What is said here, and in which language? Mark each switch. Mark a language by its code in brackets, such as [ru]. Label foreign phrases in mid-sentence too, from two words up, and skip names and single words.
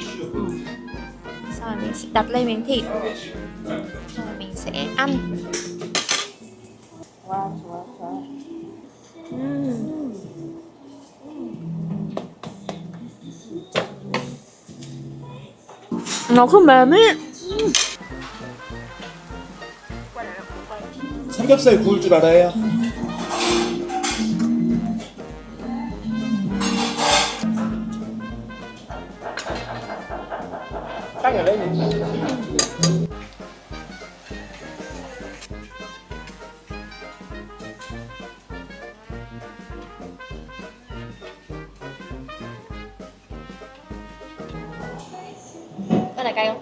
[vi] Sau rồi mình sẽ đặt lên miếng thịt, sau rồi mình sẽ ăn. Nó không mềm ấy. [ko] 삼겹살 구울 줄 알아요? [vi] Cắt ở đây này. Có phải cay không?